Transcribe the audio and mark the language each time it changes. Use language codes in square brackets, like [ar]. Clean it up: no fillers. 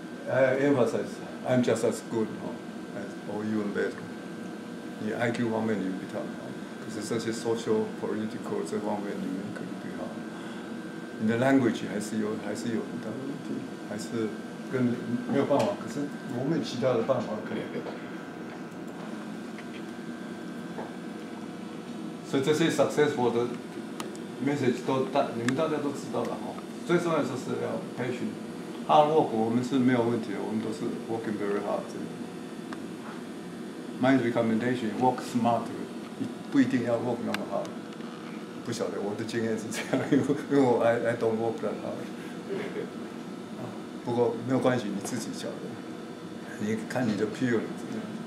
[en] I emphasize, I'm just as good, or even better. [zh] 你 IQ 方面你比他好，可是这些 social political 这方面你们可能比他好。你的 language 还是有很大的问题，还是没有办法。可是我们有其他的办法可以。所以这些 successful 的 message 你们大家都知道了哈。最重要就是要 patient。hard work 我们是没有问题的，我们都是 [en] working very hard。 My recommendation: work smarter， [zh] 不一定要 [en] work [zh] 那么 [en] hard。 [zh] 不晓得我的经验是这样，因为我 [en] I don't work that hard。 [zh] 不过没有关系，你自己晓得。你看你的 peer 怎么样。